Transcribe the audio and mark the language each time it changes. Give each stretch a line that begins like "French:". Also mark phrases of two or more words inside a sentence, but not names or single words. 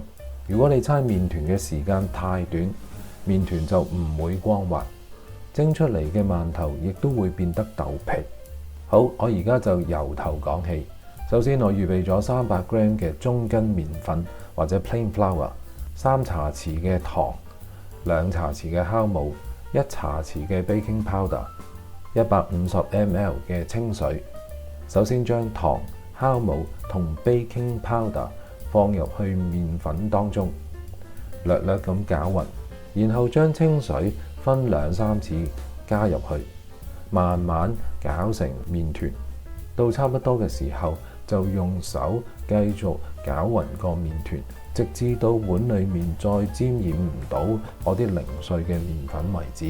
Cantonese: 如果你搓麵團嘅時間太短，麵團就唔會光滑，蒸出嚟嘅饅頭亦都會變得豆皮。好，我而家就由頭講起。首先我預備咗300g 嘅中筋麵粉或者
English: plain flour，
Cantonese: 3茶匙嘅糖，2茶匙嘅酵母，1茶匙嘅
English: baking powder，
Cantonese: 150ml 嘅清水。首先將糖、酵母同
English: baking powder
Cantonese: 放入去麵粉當中，略略咁攪勻，然後將清水分2-3次加入去，慢慢攪成麵團。到差不多嘅時候，就用手繼續攪勻個麵團，直至到碗裡面再沾染唔到我啲零碎嘅麵粉為止。